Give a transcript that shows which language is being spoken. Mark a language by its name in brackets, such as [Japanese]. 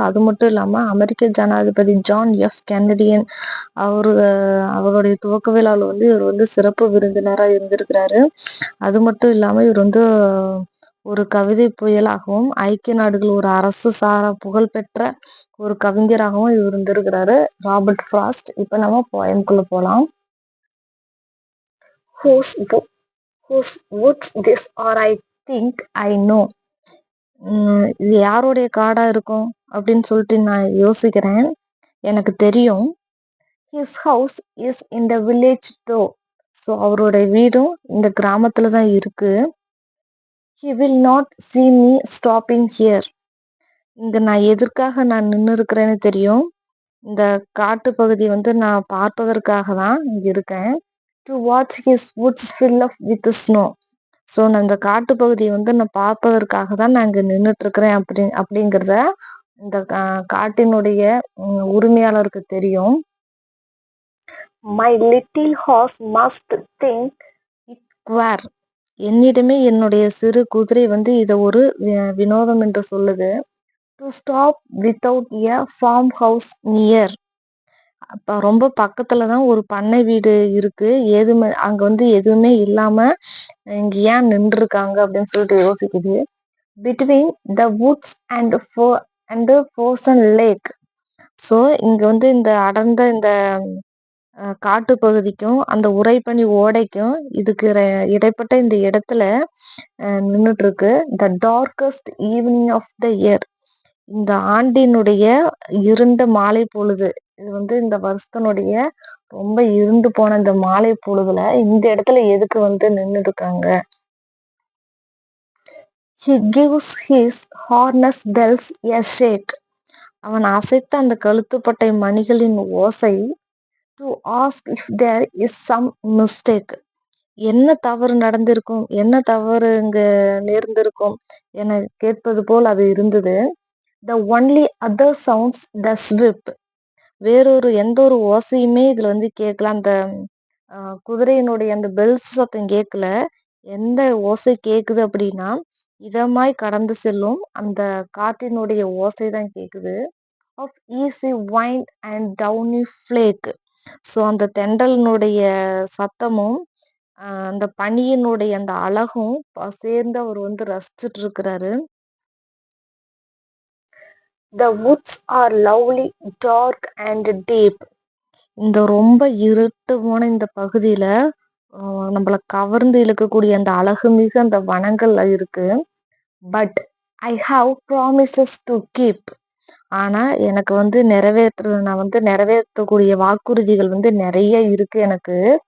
[Tamil] அது மட்டும் இல்லாமல் அமெரிக்க ஜனாதிபதி ஜான் எஃப் கென்னடியன் அவருடைய துவக்க விழாவில் இவர் சிறப்பு விருந்தினராக இருந்திருக்கிறாரு. அது மட்டும் இல்லாமல் இவர் ஒரு கவிதை புயலாகவும் ஐக்கிய நாடுகள் ஒரு அரசு சாரா புகழ்பெற்ற ஒரு கவிஞராகவும் இவர் இருந்திருக்கிறாரு ராபர்ட் ஃப்ராஸ்ட். இப்போ நம்ம போயம்குள்ள போகலாம். [English] Whose woods this are I think I know. [Tamil] இது யாருடைய காடா இருக்கும் அப்படின்னு சொல்லிட்டு நான் யோசிக்கிறேன். எனக்கு தெரியும். [English] His house is in the village though. [Tamil] So அவருடைய வீடும் இந்த கிராமத்துல தான் இருக்கு. [English] He will not see me stopping here. [Tamil] இங்க நான் எதற்காக நான் நின்று இருக்கிறேன்னு தெரியும். இந்த காட்டு பகுதி நான் பார்ப்பதற்காக தான் இங்க இருக்கேன். [English] To watch his woods fill up with snow. [Tamil] So நான் இந்த காட்டு பகுதியை நான் பார்ப்பதற்காக தான் நான் இங்க நின்றுட்டு இருக்கிறேன் அப்படிங்கிறத இந்த காட்டினுடைய உரிமையாளருக்கு தெரியும். [English] My little horse must think it queer. [Tamil] என்னிடமே என்னுடைய சிறு குதிரை இதை ஒரு வினோதம் என்று சொல்லுது. [English] To stop without a farm house near. [Tamil] அப்ப ரொம்ப பக்கத்துல தான் ஒரு பண்ணை வீடு இருக்கு. அங்க எதுவுமே இல்லாம இங்க ஏன் நின்று இருக்காங்க அப்படின்னு சொல்லிட்டு யோசிக்குது. [English] Between the woods and frozen lake. [Tamil] So இங்க இந்த அடர்ந்த இந்த காட்டு பகுதிக்கும் அந்த உறைபனி ஓடைக்கும் இதுக்கு இடைப்பட்ட இந்த இடத்துல நின்றுட்டு இருக்கு. [English] The darkest evening of the year. [Tamil] இந்த ஆண்டினுடைய இருண்ட மாலை பொழுது. இது இந்த வருஷத்தினுடைய ரொம்ப இருண்டு போன இந்த மாலை பொழுதுல இந்த இடத்துல எதுக்கு நின்று இருக்காங்க. [English] He gives his harness bells a shake. [Tamil] அவன் அசைத்த அந்த கழுத்துப்பட்டை மணிகளின் ஓசை. [English] To ask if there is some mistake. [Tamil] என்ன தவறு நடந்திருக்கும், என்ன தவறு இங்க நேர்ந்திருக்கும் என கேட்பது போல் அது இருந்தது. [English] The only other sounds the swift. [Tamil] வேறொரு எந்த ஒரு ஓசையுமே இதுல கேட்கல. அந்த குதிரையினுடைய அந்த பெல்ஸ் சத்தம் கேட்கல. எந்த ஓசை கேக்குது அப்படின்னா இதமாய் கடந்து செல்லும் அந்த காற்றினுடைய ஓசை தான் கேக்குது. [English] Of easy wind and downy flake. [Tamil] So அந்த தெண்டலினுடைய சத்தமும் அந்த பனியினுடைய அந்த அழகும் சேர்ந்து அவர் ரசிச்சுட்டு இருக்கிறாரு. [English] The woods are lovely, dark and deep. [Tamil] இந்த ரொம்ப இருட்டு போன இந்த பகுதியில நம்மள கவர்ந்து இழுக்கக்கூடிய அந்த அழகு மிகு அந்த வனங்கள் இருக்கு. [English] But I have promises to keep. [Tamil] ஆனா எனக்கு நான் நிறைவேற்றக்கூடிய வாக்குறுதிகள் நிறைய இருக்கு எனக்கு.